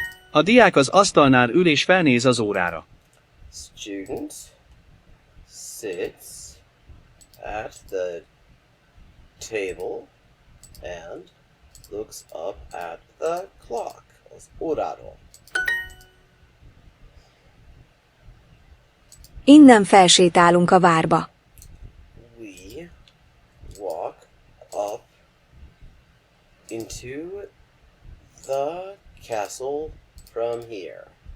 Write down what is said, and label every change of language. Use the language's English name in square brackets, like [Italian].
[Hungarian] A diák az asztalnál ül és felnéz az órára. [English] Student sits at the table and looks up at the clock. [Hungarian] Az óráról. Innen felsétálunk a várba. [English] We walk up into the castle from here.